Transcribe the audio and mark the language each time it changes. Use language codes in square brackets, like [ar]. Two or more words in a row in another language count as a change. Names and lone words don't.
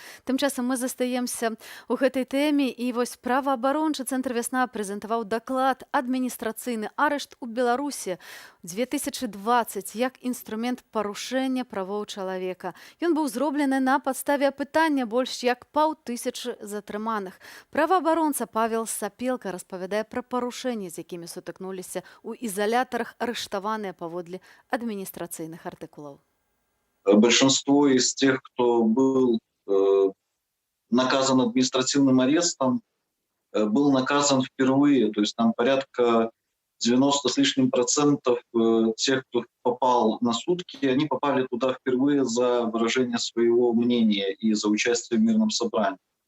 [be] Тым часам мы застаемся ў гэтай тэме, і вось праваабарончы цэнтр «Вясна» прэзентаваў даклад «Адміністрацыйны арышт у Беларусі 2020 як інструмент парушэння правоў чалавека». Ён быў зроблены на падставе апытання больш як 500 затрыманых. Праваабаронца Павел Сапелка распавядае пра парушэнні, з якімі сутыкнуліся ў изолятарах арыштаваныя паводле адміністрацыйных артыкулаў. [ru] Большинство из тех, кто был наказан административным арестом, был наказан впервые. То есть там порядка 90 с лишним процентов тех, кто попал на сутки, они попали туда впервые за выражение своего мнения и за участие в мирном собрании.